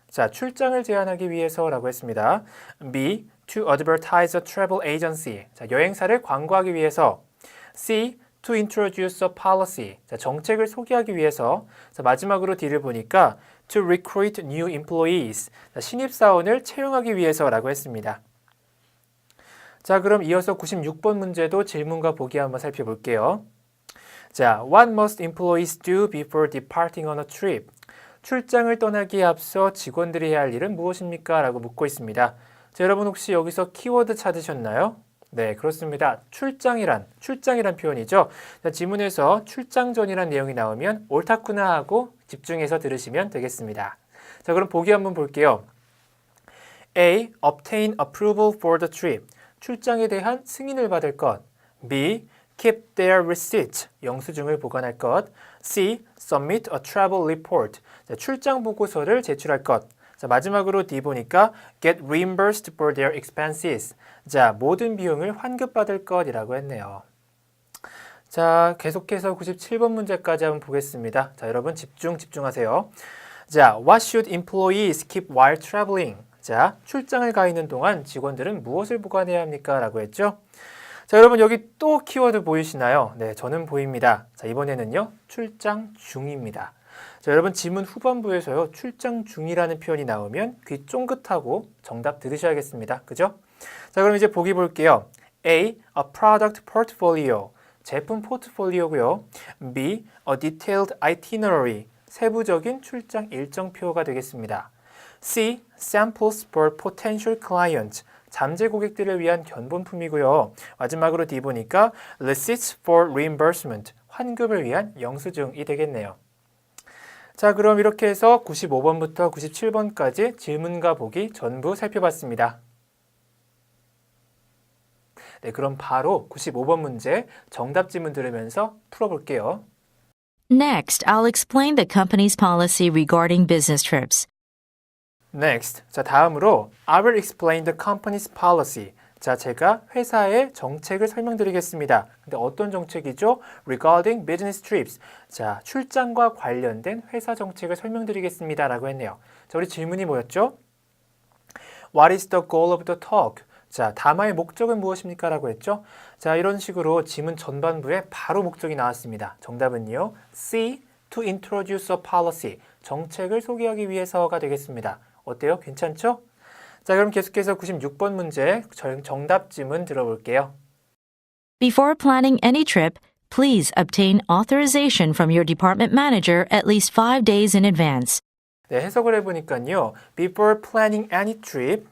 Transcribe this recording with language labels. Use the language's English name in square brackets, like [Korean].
[Korean] 자, 출장을 제안하기 위해서라고 했습니다. B. [English] To advertise a travel agency. [Korean] 자, 여행사를 광고하기 위해서. [English] C. To introduce a policy. [Korean] 자, 정책을 소개하기 위해서. 자, 마지막으로 D를 보니까 [English] To recruit new employees. [Korean] 자, 신입사원을 채용하기 위해서라고 했습니다. 자, 그럼 이어서 96번 문제도 질문과 보기 한번 살펴볼게요. [English] 자, What must employees do before departing on a trip? [Korean] 출장을 떠나기에 앞서 직원들이 해야 할 일은 무엇입니까? 라고 묻고 있습니다. 자, 여러분 혹시 여기서 키워드 찾으셨나요? 네, 그렇습니다. 출장이란 표현이죠. 자, 지문에서 출장 전이란 내용이 나오면 옳다구나 하고 집중해서 들으시면 되겠습니다. 자, 그럼 보기 한번 볼게요. A. [English] Obtain approval for the trip. [Korean] 출장에 대한 승인을 받을 것. [English] B. Keep their receipt. [Korean] 영수증을 보관할 것. [English] C. Submit a travel report. [Korean] 자, 출장 보고서를 제출할 것. 자, 마지막으로 D 보니까 [English] get reimbursed for their expenses. [Korean] 자, 모든 비용을 환급받을 것이라고 했네요. 자, 계속해서 97번 문제까지 한번 보겠습니다. 자, 여러분 집중하세요. [English] 자, what should employees keep while traveling? [Korean] 자, 출장을 가 있는 동안 직원들은 무엇을 보관해야 합니까? 라고 했죠. 자, 여러분 여기 또 키워드 보이시나요? 네, 저는 보입니다. 자, 이번에는요, 출장 중입니다. 자, 여러분 지문 후반부에서요, 출장 중이라는 표현이 나오면 귀 쫑긋하고 정답 들으셔야겠습니다. 그죠? 자, 그럼 이제 보기 볼게요. [English] A. A product portfolio. [Korean] 제품 포트폴리오고요. [English] B. A detailed itinerary. [Korean] 세부적인 출장 일정표가 되겠습니다. C. [English] Samples for potential clients. [Korean] 잠재 고객들을 위한 견본품이고요. 마지막으로 D 보니까 [English] Receipts for reimbursement. [Korean] 환급을 위한 영수증이 되겠네요. 자, 그럼 이렇게 해서 95번부터 97번까지 질문과 보기 전부 살펴봤습니다. 네, 그럼 바로 95번 문제 정답 지문 들으면서 풀어볼게요. [English] Next, I'll explain the company's policy regarding business trips. Next, [Korean] 자 다음으로 [English] I will explain the company's policy. [Korean] 자, 제가 회사의 정책을 설명드리겠습니다. 근데 어떤 정책이죠? [English] Regarding business trips. [Korean] 자, 출장과 관련된 회사 정책을 설명드리겠습니다. 라고 했네요. 자, 우리 질문이 뭐였죠? [English] What is the goal of the talk? [Korean] 자, 담화의 목적은 무엇입니까? 라고 했죠. 자, 이런 식으로 지문 전반부에 바로 목적이 나왔습니다. 정답은요. [English] C. To introduce a policy. [Korean] 정책을 소개하기 위해서가 되겠습니다. 어때요? 괜찮죠? 자, 그럼 계속해서 96번 문제 정답 지문 들어볼게요. [English] Before planning any trip, please obtain authorization from your department manager at least 5 days in advance. [Korean] 네, 해석을 해보니까요. [English] Before planning any trip.